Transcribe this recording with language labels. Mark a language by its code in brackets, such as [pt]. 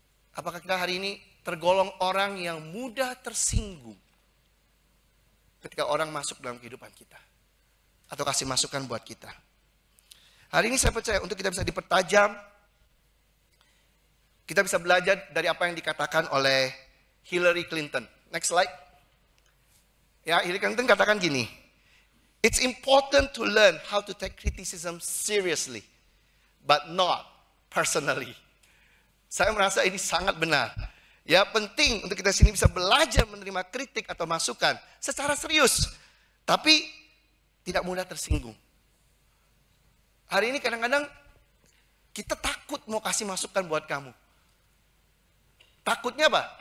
[id] Apakah kita hari ini tergolong orang yang mudah tersinggung ketika orang masuk dalam kehidupan kita? Atau kasih masukan buat kita? Hari ini saya percaya untuk kita bisa dipertajam, kita bisa belajar dari apa yang dikatakan oleh Hillary Clinton. [en] Next slide. [id] Ya, Hillary Clinton katakan gini. [en] It's important to learn how to take criticism seriously, but not personally. [id] Saya merasa ini sangat benar. Ya, penting untuk kita sini bisa belajar menerima kritik atau masukan secara serius, tapi tidak mudah tersinggung. Hari ini kadang-kadang kita takut mau kasih masukan buat kamu. Takutnya apa?